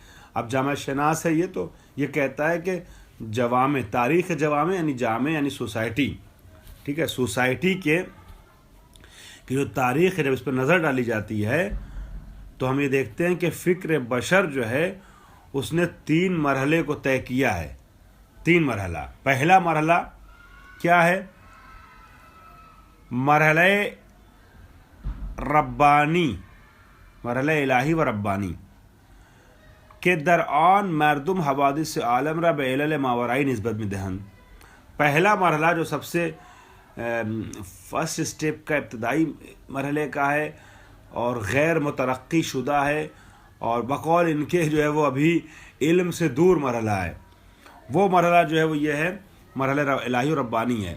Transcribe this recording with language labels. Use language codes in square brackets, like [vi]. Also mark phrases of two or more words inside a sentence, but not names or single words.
[ur] اب جامعہ شناس ہے یہ، تو یہ کہتا ہے کہ جوامع، تاریخ جوامع یعنی جامع یعنی سوسائٹی، ٹھیک ہے، سوسائٹی کے کہ جو تاریخ ہے جب اس پر نظر ڈالی جاتی ہے تو ہم یہ دیکھتے ہیں کہ فکر بشر جو ہے اس نے 3 مرحلے کو طے کیا ہے. 3 مرحلہ. پہلا مرحلہ کیا ہے؟ [fa] مرحلہ ربانی، مرحلہ الہی و ربانی کہ در آن مردم حوادث عالم را به علل ماورائی نسبت میں دہن. [ur] پہلا مرحلہ جو سب سے [en] first step [ur] کا ابتدائی مرحلے کا ہے اور غیر مترقی شدہ ہے اور بقول ان کے جو ہے وہ ابھی علم سے دور مرحلہ ہے، وہ مرحلہ جو ہے وہ یہ ہے مرحلہ الہی و ربانی ہے.